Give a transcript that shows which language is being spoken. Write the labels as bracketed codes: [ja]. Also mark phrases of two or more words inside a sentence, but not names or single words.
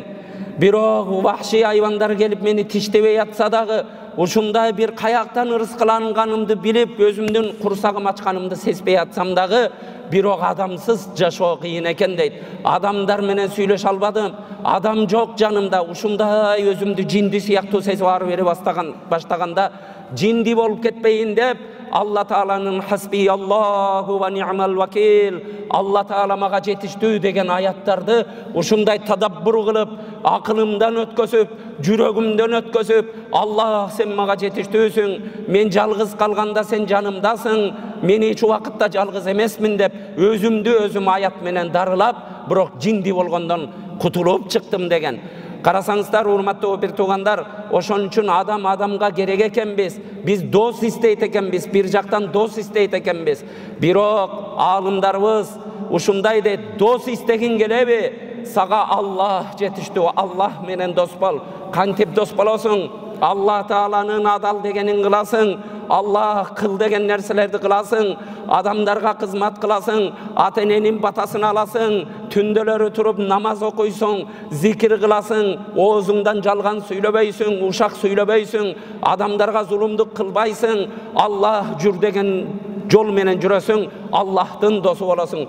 [ky] Бирок вахши айбандар келип мени тиштебей атса дагы, ушундай бир каяктан ырыскыланганымды билип, өзүмдүн курсагым ачканымды сезбей атсам дагы, бирок адамсыз жашоо кыйын экен дейт. Адамдар менен сүйлөшө албадым, адам жок жанымда, ушундай өзүмдү жинди сыяктуу сезип ары бери баштаганда, жинди болуп кетпейин деп, Allah Taala'nın [ar] حسبي الله ونعم الوكيل, [ky] Allah Taala maga жетиштүү деген аяттарды ушундай тадаббур кылып, акылымдан өткөзүп, жүрөгүмдөн өткөзүп, Allah сен мага жетиштүүсүң, мен жалгыз калганда сен жанымдасың, мен эч убакытта жалгыз эмесмин деп, өзүм аят менен дарылап, бирок жинди болгондон кутулуп чыктым деген. Карасаңыздар, урматтуу бир туугандар, ошон үчүн адам адамга керек экенбиз. Биз дос истейт экенбиз, бир жактан дос истейт экенбиз. Бирок алымдарыбыз ушундай дейт, дос истегин келеби? Сага Аллах жетиштүү, Аллах менен дос бол. Кантип дос болосуң? Аллах Тааланын адал дегенин кыласың, Аллах кыл деген нерселерди кыласың, адамдарга кызмат кыласың, ата-эненин батасын аласың, түндөрү туруп намаз окуйсуң, зикир кыласың, оозуңдан жалган сүйлөбөйсүң, ушак сүйлөбөйсүң, адамдарга зулумдук кылбайсың, Аллах жүр деген жол менен жүрөсүң, Аллахтын досту болосуң.